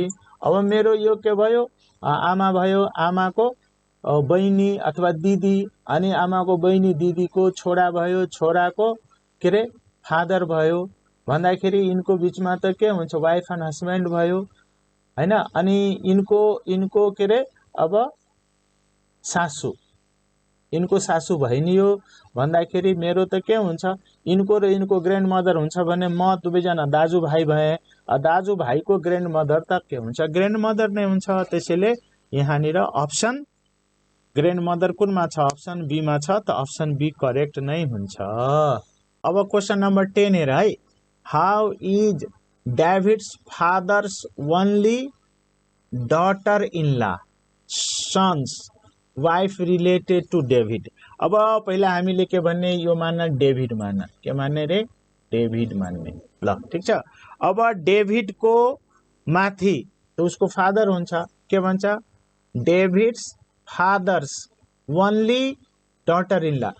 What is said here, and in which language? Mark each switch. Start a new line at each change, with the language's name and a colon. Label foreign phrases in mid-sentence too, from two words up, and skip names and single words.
Nepali: अब मेरो यो के भयो आमा भयो, आमाको बहिनी अथवा दिदी, अनि आमाको बहिनी दिदीको छोरा भयो, छोराको के रे फादर भयो भन्दाखेरि इनको बीचमा त के हुन्छ
English: wife and husband
Nepali: भयो हैन। अनि इनको के रे अब सासू, इनको सासू भइनी हो भन्दाखेरि मेरो त के हुन्छ इनको र इनको
English: grand mother
Nepali: हुन्छ भने म दुवैजना दाजुभाइ भए, दाजुभाइको
English: grand mother
Nepali: त के हुन्छ,
English: grand mother
Nepali: नै हुन्छ। त्यसैले यहाँनिर
English: option grand mother
Nepali: कुनमा छ,
English: option B
Nepali: मा छ, त
English: option B correct
Nepali: नै हुन्छ। अब
English: question number
Nepali: 10 हेर है,
English: how is David's father's only daughter in law son's wife related to David.
Nepali: अब पहिला हामीले के भन्ने, यो मान्न डेभिड मान्न, के मान्ने रे, डेभिड मान्ने। ल ठीक छ। अब डेभिड को माथि त उसको फादर हुन्छ, के भन्छ,
English: David's father's only daughter in law.